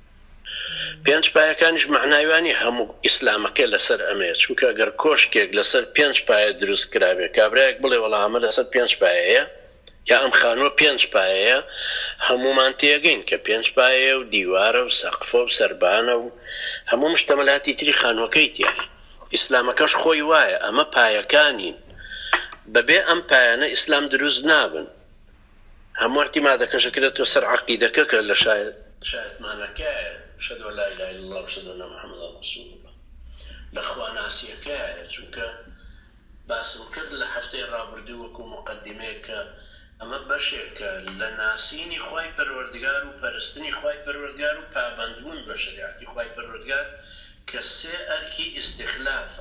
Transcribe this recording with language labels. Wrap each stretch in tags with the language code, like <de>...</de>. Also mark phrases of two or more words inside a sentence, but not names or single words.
<ckb>5 پایەکانیش معناوانی هەموو ئیسلامەکە لەسەر ئەمەیە چونکە ئەگەر کۆشکێک لەسەر 5 پایە دروست کرابێ کابرایەک بڵێ وەڵا ئەمە لەسەر 5 پایەیە یا ئەم خانووە 5 پایەیە هەمومان تێگەین کە 5 پایە و دیوارە و سەقفە و سەربانە و هەموو مشتەمەلاتی تری خانووەکەی تیایە. ئیسلامەکەش خۆی وایە ئەمە پایەکانین، بەبێ ئەم پایانە ئیسلام دروست نابن. هەموو احتیمادەکەش کرێتەوە سەر عەقیدەکە کە لە شایەتمانەکەیە</ckb> <ar>شهادة أن لا إله إلا الله وشهادة أن محمدا رسول الله</ar> <ckb>لخوا ناسیەکەیە چونکە باسم کرد لە هەفتەی ڕابردوو وەکو مقدمەیەکە ئەمە بەشێکە لە ناسینی خوای پەروەردگار و پەرستنی خوای پەروەردگار و پابەندبوون بە شریعەتی خوای پەروەردگار کە 3 ئەرکی ئیستیخلافە.</ckb>